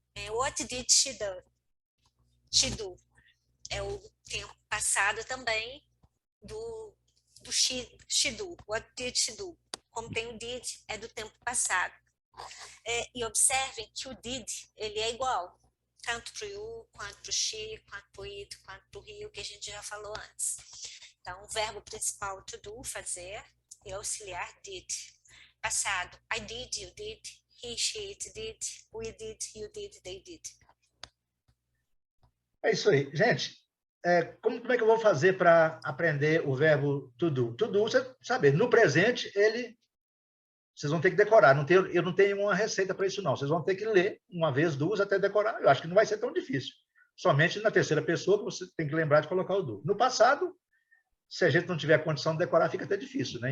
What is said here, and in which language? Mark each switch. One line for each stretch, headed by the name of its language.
English: What did she do? She do.
Portuguese: É o tempo passado também do
English: she do. What did she do?
Portuguese: Como tem o did, é do tempo passado. E observem que o did, ele é igual, tanto para o you, quanto para o she, quanto para o it, quanto para o he, o que a gente já falou antes. Então, o verbo principal to do, fazer, e auxiliar did.
English: Passado, I did, you did, he, she, it did, we did, you did, they did.
Portuguese: É isso aí. Gente, como é que eu vou fazer para aprender o verbo to do? To do, você sabe, no presente, vocês vão ter que decorar. Eu não tenho uma receita para isso, não. Vocês vão ter que ler uma vez, duas, até decorar. Eu acho que não vai ser tão difícil. Somente na terceira pessoa que você tem que lembrar de colocar o do. No passado, se a gente não tiver condição de decorar, fica até difícil, né?